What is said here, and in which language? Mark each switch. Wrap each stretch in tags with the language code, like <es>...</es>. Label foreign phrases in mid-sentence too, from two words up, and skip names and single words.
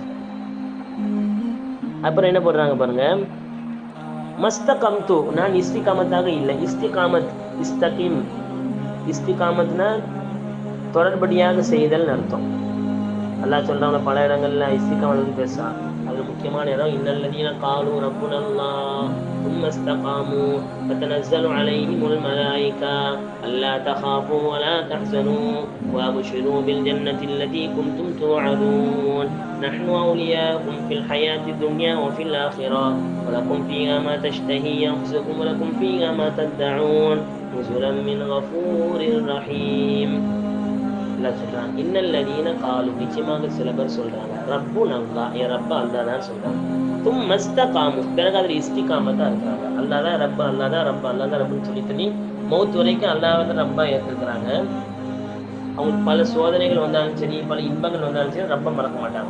<ta>அப்புறம் என்ன போடுறாங்க பாருங்க, மஸ்தகம்து நான் இஸ்திகாமத்தாக இல்லை.</ta> <ar>استقامة استقم,</ar> <ta>இஸ்திகாமத்னா தொடர்படியாக செய்தல் அர்த்தம். அல்லாஹ் சொல்றாங்க பல இடங்கள்ல இஸ்திகாமத் பேசா. அது முக்கியமான இடம்.</ta> <ar>إن الذين قالوا ربنا الله ثم استقاموا فتنزل عليهم الملائكة ألا تخافوا ولا تحزنوا وأبشروا بالجنة التي كنتم توعدون نحن أولياؤكم في الحياة الدنيا وفي الآخرة ولكم فيها ما تشتهي أنفسكم ولكم فيها ما تدعون نزلا من غفور رحيم.</ar> <ta>சொல்றாங்க</ta> <ar>إن الذين قالوا</ar> <ta>நிச்சயமாக சில பேர் சொல்றாங்க</ta> <ar>ربنا الله</ar> <ta>என் ரப்பா அல்லாஹ் தான் சொல்றாங்க.</ta> <ar>ثم استقاموا</ar> <ta>பிறகு அதில் இஸ்திகாமத்தா இருக்கிறாங்க. அல்லாஹ் தான் ரப்பா அல்லாஹ் தான் ரப்பா அல்லாஹ் தான் ரப்புன்னு சொல்லி மௌத் வரைக்கும் அல்லாஹ் தான் ரப்பா ஏற்றுக்கிறாங்க. அவங்களுக்கு பல சோதனைகள் வந்தாலும் சரி, பல இன்பங்கள் வந்தாலும் சரி, ரப்ப மறக்க மாட்டாங்க.</ta>